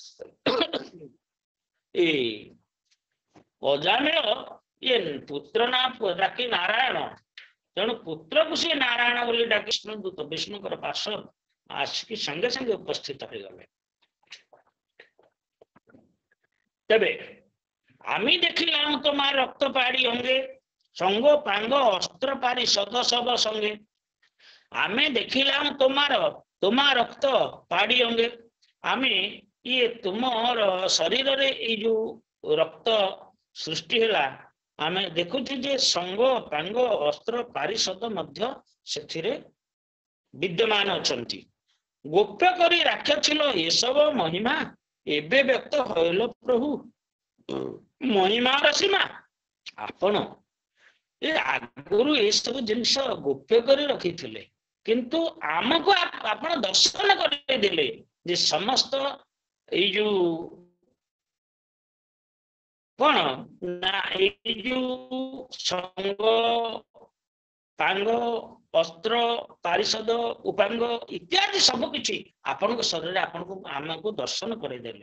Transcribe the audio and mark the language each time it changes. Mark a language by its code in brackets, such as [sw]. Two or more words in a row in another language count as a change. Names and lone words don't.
[or] ଏ ଅଜାମିଳ ଇଏ ପୁତ୍ର ନା ଡାକି ନାରାୟଣ, ତେଣୁ ପୁତ୍ରକୁ ସିଏ ନାରାୟଣ ବୋଲି ଡାକି ବିଷ୍ଣୁଙ୍କର ପାର୍ଶ୍ୱ ଆସିକି ସାଙ୍ଗେ ସାଙ୍ଗେ ଉପସ୍ଥିତ ହେଇଗଲେ। [bn] ତେବେ আমি দেখিলাম তোমার রক্ত পাড়ি অঙ্গে, সঙ্গ পাঙ্গ অস্ত্র পারি সদ সব সঙ্গে। আমি দেখিলাম তোমার রক্ত পাড়ি অঙ্গে। আমি ইয়ে তুমর শরীরে এই যে রক্ত সৃষ্টি হেলা, [or] ଆମେ ଦେଖୁଛୁ ଯେ ସଙ୍ଗ ପାଙ୍ଗ ଅସ୍ତ୍ର ପାରିଷଦ ମଧ୍ୟ ସେଥିରେ ବିଦ୍ୟମାନ ଅଛନ୍ତି। ଗୋପ୍ୟ କରି ରାଖିଥିଲ ଏସବୁ ମହିମା, ଏବେ ବ୍ୟକ୍ତ ହୋଇଲ ପ୍ରଭୁ ମହିମାର ସୀମା। ଆପଣ ଏ ଆଗରୁ ଏସବୁ ଜିନିଷ ଗୋପ୍ୟ କରି ରଖିଥିଲେ, କିନ୍ତୁ ଆମକୁ ଆପଣ ଦର୍ଶନ କରିଦେଲେ ଯେ ସମସ୍ତ ଏଇ ଯୋଉ କଣ ନା ଏଇ ଯୋଉ ସଙ୍ଗ ପାଙ୍ଗ ଅସ୍ତ୍ର ପାରିଷଦ ଉପାଙ୍ଗ ଇତ୍ୟାଦି ସବୁ କିଛି ଆପଣଙ୍କ ଶରୀରରେ ଆମକୁ ଦର୍ଶନ କରିଦେଲେ।